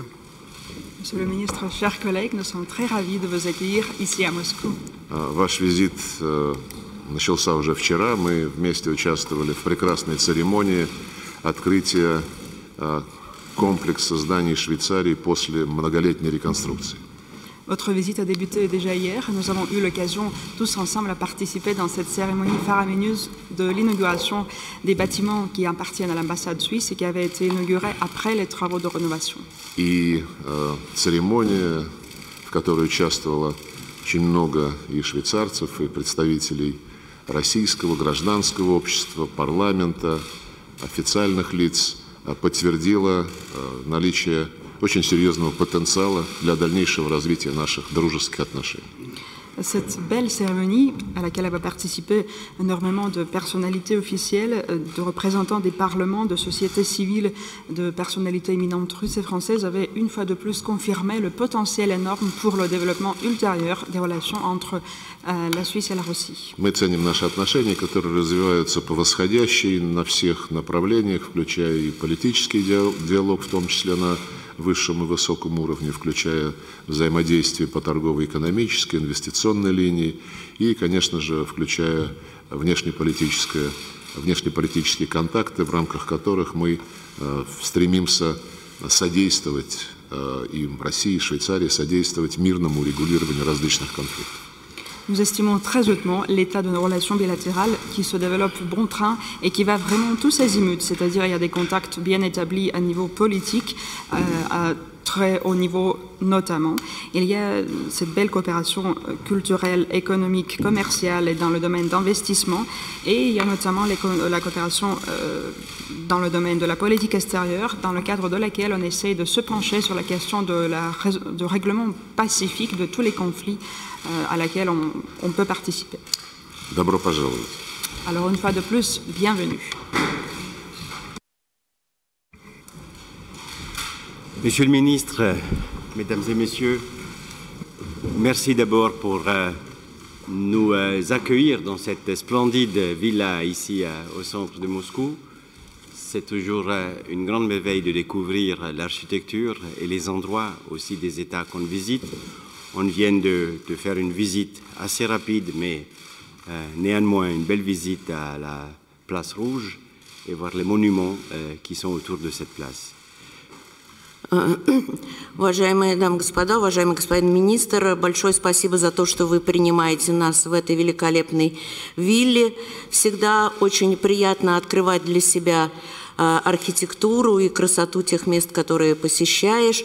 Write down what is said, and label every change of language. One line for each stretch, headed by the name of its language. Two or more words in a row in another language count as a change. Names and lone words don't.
French: Monsieur le ministre, chers collègues, nous sommes très ravis de vous accueillir ici à Moscou.
Russian: Ваш визит начался уже вчера. Мы вместе участвовали в прекрасной церемонии открытия комплекса зданий Швейцарии после многолетней реконструкции.
French: Votre visite a débuté déjà hier. Nous avons eu l'occasion tous ensemble à participer dans cette cérémonie faramineuse de l'inauguration des bâtiments qui appartiennent à l'ambassade suisse et qui avait été inaugurée après les travaux de rénovation.
Russian: И церемония, в которой участвовало очень много и швейцарцев, и представителей российского гражданского общества, парламента, официальных лиц, подтвердила наличие очень серьезного потенциала для дальнейшего развития наших дружеских отношений.
French: Cette belle cérémonie, à laquelle avaient participé énormément de personnalités officielles, de représentants des parlements, de sociétés civiles, de personnalités éminentes russes et françaises, avait une fois de plus confirmé le potentiel énorme pour le développement ultérieur des relations entre la Suisse et la Russie.
Russian: Мы ценим наши отношения, которые развиваются по восходящей на всех направлениях, включая и политический диалог, в том числе на высшем и высоком уровне, включая взаимодействие по торгово-экономической, инвестиционной линии и, конечно же, включая внешнеполитические контакты, в рамках которых мы стремимся содействовать и России, и Швейцарии, содействовать мирному урегулированию различных конфликтов.
French: Nous estimons très hautement l'état de nos relations bilatérales qui se développe bon train et qui va vraiment tous azimuts, c'est-à-dire il y a des contacts bien établis à niveau politique, à très haut niveau notamment. Il y a cette belle coopération culturelle, économique, commerciale et dans le domaine d'investissement et il y a notamment la coopération dans le domaine de la politique extérieure, dans le cadre de laquelle on essaie de se pencher sur la question de règlement pacifique de tous les conflits à laquelle on peut participer.
Russian: Добро пожаловать.
French: Alors une fois de plus, bienvenue. Monsieur le ministre, mesdames et messieurs, merci d'abord pour nous accueillir dans cette splendide villa ici au centre de Moscou. C'est toujours une grande merveille de découvrir l'architecture et les endroits aussi des États qu'on visite. On vient de faire une visite assez rapide, mais néanmoins une belle visite à la place Rouge et voir les monuments qui sont autour de cette place.
Russian: Уважаемые дамы и господа, уважаемый господин министр, большое спасибо за то, что вы принимаете нас в этой великолепной вилле. Всегда очень приятно открывать для себя архитектуру и красоту тех мест, которые посещаешь.